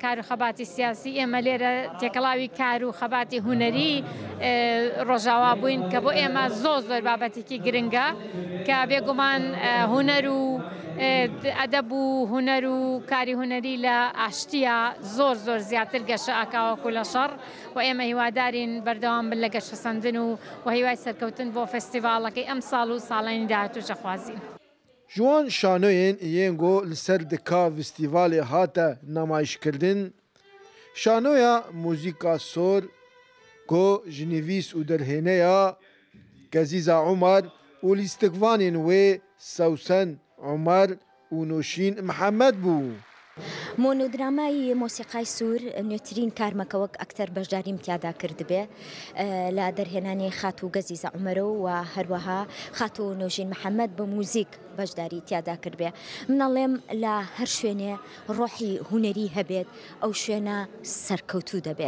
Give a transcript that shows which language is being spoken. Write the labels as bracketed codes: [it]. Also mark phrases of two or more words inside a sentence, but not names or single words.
[ckb] کار و خەباتی سیاسی ئێمە لێرە تێکەڵاوی کار و خەباتی هونەری ڕۆژاوا بووین کە بۆ ئێمە زۆر بابەتێکی گرنگە کە بێگومان هونەر و ئەدەب و هونەر و کاری هونەری لە ئاشتیە زۆر زیاتر گەشە ئاکاوەکو لە شەڕ و ئێمە هیوادارین بەردەوام بن لە گەشەسەندن و هیوای سەرکەوتن بۆ فستیڤاڵەکەی ئەم ساڵ و ساڵانی داهاتووشە خوازیین. [ku] Jiwan şanoyên yên li ser dika festîvalê hate nemayişkirdin, şanoya muzîka sor ku ji nivîs û derhêneya Gezîza Umer û lîstikvanên wê Sewsen Umer û Nûşîn Mihemed bû. [ckb] مۆنۆدرامای مۆسیقای سوور نوێترین کارمەکە وەک ئەکتەر بەشداریم تیادا کردبێ لە دەرهێنانی خات و گەزیزە عومەرە و هەروەها خات و نۆژین محەممەد بە موزیک بەشداری تیادا کردبێ. منەڵێم لە هەر شوێنێ ڕۆحی هونەری هەبێت ئەو شوێنە سەرکەوتوو دەبێت.